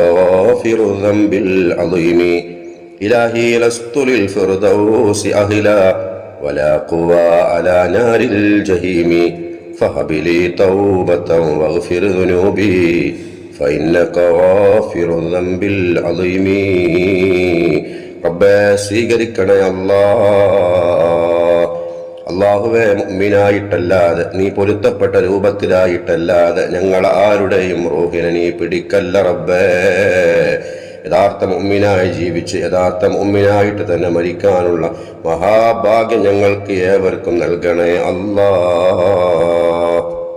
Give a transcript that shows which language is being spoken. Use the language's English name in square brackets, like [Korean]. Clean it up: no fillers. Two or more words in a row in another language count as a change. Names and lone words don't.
[Arabic] غافر الذنب العظيم إلهي لست للفردوس أهلا ولا قوى على نار الجحيم فهب لي توبة واغفر ذنوبي فإنك غافر الذنب العظيم [Malayalam] റബ്ബേ സ്വീകരിക്കണേ അല്ലാഹുവേ, മുഅ്മിനായിട്ടല്ലാതെ നീ പൊരുത്തപ്പെട്ട രൂപത്തിലായിട്ടല്ലാതെ ഞങ്ങൾ ആരുടെയും റൂഹിനെ നീ പിടിക്കല്ല റബ്ബേ. യഥാർത്ഥ മുഅ്മിനായി ജീവിച്ച് യഥാർത്ഥ മുഅ്മിനായിട്ട് തന്നെ മരിക്കാനുള്ള മഹാഭാഗ്യം ഞങ്ങൾക്ക് ഏവർക്കും നൽകണേ അല്ലാഹ്.